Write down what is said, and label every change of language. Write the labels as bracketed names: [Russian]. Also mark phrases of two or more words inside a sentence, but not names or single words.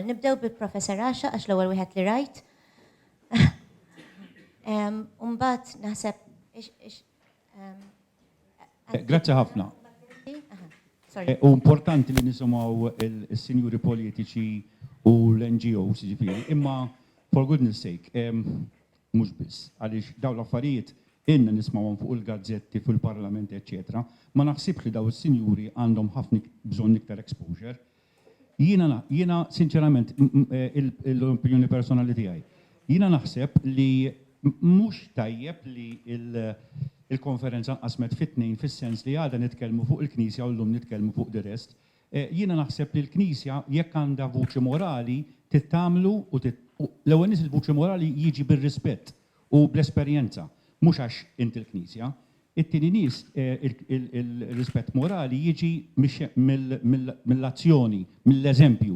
[Maltese] Nibdew bil-Professor Asha għax l-ewwel wieħed li rajt. Mbagħad naħseb Grazzi ħafna. U importanti li nisimgħu il-sinjuri politiċi u l-NGOs ġifieri, imma [English] for goodness sake, [Maltese] mhux biss, għaliex dawn l-affarijiet inna nismawhom fuq il-gazzetti, fil-parlament, eċetera, ma naħsibx li daw is-sinjuri għandhom ħafna bżonn iktar exposure. Jiena sinċerament l-opinjoni personali tiegħi. Jiena naħseb li mhux tajjeb li il-konferenza nqasmet fit-tnejn fis-sens li għadha nitkellmu fuq il-Knisja u llum nitkellmu fuq [English] the rest. [Maltese] Jiena naħseb li l-Knisja jekk għandha vuċi morali tittamlu u l-ewwel nies il-vuċi morali jiġi bir-rispett u bl-esperjenza, mhux għax inti l-Knisja. It-tieni nies il-rispett morali jiġi mill-azzjoni, mill-eżempju.